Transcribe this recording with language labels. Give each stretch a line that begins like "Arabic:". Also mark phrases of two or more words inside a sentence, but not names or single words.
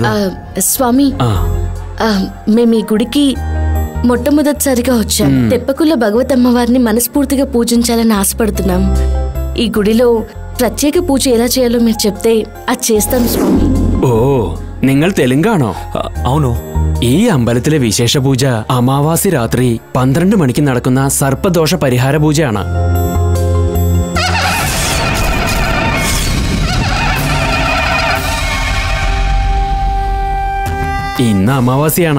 Telugu: స్వామి, మేము ఈ గుడికి మొట్టమొదటిసారిగా వచ్చాం. తెప్పకుల భగవతమ్మ వారిని మనస్ఫూర్తిగా పూజించాలని ఆశపడుతున్నాం. ఈ గుడిలో ప్రత్యేక పూజ ఎలా చేయాలో మీరు చెప్తే అది చేస్తాం స్వామి.
Malayalam: ഓ, നിങ്ങൾ തെലുങ്കാണോ?
Telugu: అవును.
Malayalam: ഈ അമ്പലത്തിലെ വിശേഷ പൂജ അമാവാസി രാത്രി 12 മണിക്ക് നടക്കുന്ന സർപ്പദോഷ പരിഹാര പൂജയാണ്. ഇന്ന് അമാവാസിയാണ്.